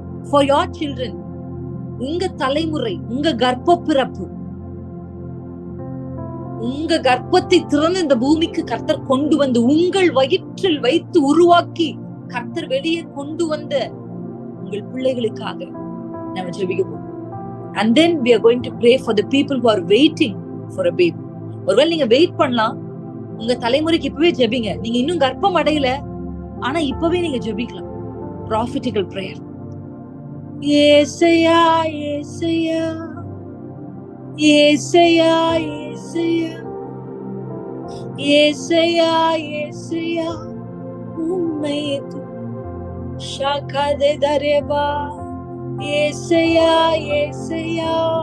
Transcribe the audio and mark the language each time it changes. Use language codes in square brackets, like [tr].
[en] For your children, [ta] உங்க தலைமுறை, உங்க கர்ப்ப பிறப்பு, உங்க கர்ப்பத்தை திறந்து இந்த பூமிக்கு கர்த்தர் கொண்டு வந்து உங்கள் வயிற்றில் வைத்து உருவாக்கி கர்த்தர் வெளியே கொண்டு வந்த உங்கள் பிள்ளைகளுக்காக நம்ம ஜெபிக்க போறோம். [en] And then we are going to pray for the people who are waiting for a baby. [ta] ஒருவேளை நீங்க வெயிட் பண்ணலாம், உங்க தலைமுறைக்கு இப்பவே ஜெபிங்க. நீங்க இன்னும் கர்ப்பம் அடையல, ஆனா இப்பவே நீங்க ஜெபிக்கலாம். [en] Prophetical prayer. ஏசையா ஏசையா ஏசையா ஏசையா ஏசையா ஏசையா உம்மை ஷகதரபா. ஏசையா ஏசையா